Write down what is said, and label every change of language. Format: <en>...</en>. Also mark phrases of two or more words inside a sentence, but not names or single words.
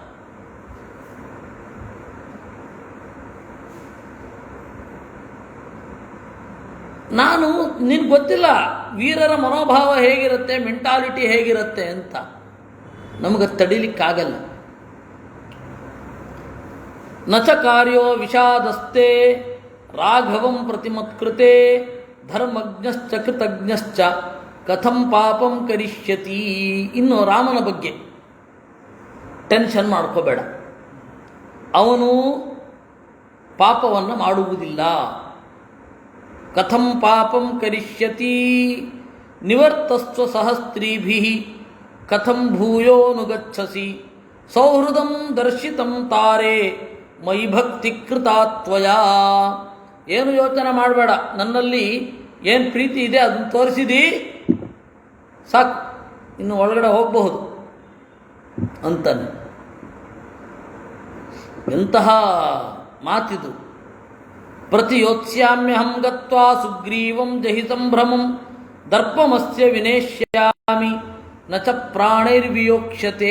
<kn>ನಾನು ನಿನ್ಗೆ ಗೊತ್ತಿಲ್ಲ ವೀರರ ಮನೋಭಾವ ಹೇಗಿರುತ್ತೆ, ಮೆಂಟಾಲಿಟಿ ಹೇಗಿರುತ್ತೆ ಅಂತ. ನಮಗೆ ತಡಿಲಿಕ್ಕಾಗಲ್ಲ.</kn> <sa>ನಚ ಕಾರ್ಯೋ ವಿಷಾದಸ್ತೆ ರಾಘವಂ ಪ್ರತಿಮತ್ಕೃತೆ ಧರ್ಮಜ್ಞಶ್ಚ ಕೃತಜ್ಞಶ್ಚ ಕಥಂ ಪಾಪಂ ಕರಿಷ್ಯತಿ.</sa> <kn>ಇನ್ನು ರಾಮನ ಬಗ್ಗೆ ಟೆನ್ಷನ್ ಮಾಡ್ಕೋಬೇಡ, ಅವನು ಪಾಪವನ್ನು ಮಾಡುವುದಿಲ್ಲ.</kn> <sa>ಕಥಂ ಪಾಪಂ ಕರಿಷ್ಯತಿ ನಿವರ್ತಸ್ವ ಸಹಸ್ತ್ರೀಭಿಃ ಕಥಂ ಭೂಯೋನುಗಚ್ಚಸಿ ಸೌಹೃದಂ ದರ್ಶಿತಂ ತಾರೆ ಮಯಿ ಭಕ್ತಿ ಕೃತಾ ತ್ವಯಾ.</sa> <kn>ಏನು ಯೋಚನೆ ಮಾಡಬೇಡ, ನನ್ನಲ್ಲಿ ಏನು ಪ್ರೀತಿ ಇದೆ ಅದನ್ನು ತೋರಿಸಿದಿ ಸಾಕು, ಇನ್ನು ಒಳಗಡೆ ಹೋಗಬಹುದು ಅಂತಾನೆ. ಎಂತಹ ಮಾತಿದು.</kn> <sa>ಪ್ರತಿಯೋತ್ಸ್ಯಾಮ್ಯಹಂ ಗತ್ವಾ ಸುಗ್ರೀವಂ ಜಹಿ ಸಂಭ್ರಮಂ ದರ್ಪಮಸ್ಯ ವಿನೇಶ್ಯಾಮಿ ನ ಚ ಪ್ರಾಣೈರ್ವಿಯೋಕ್ಷ್ಯತೆ.</sa>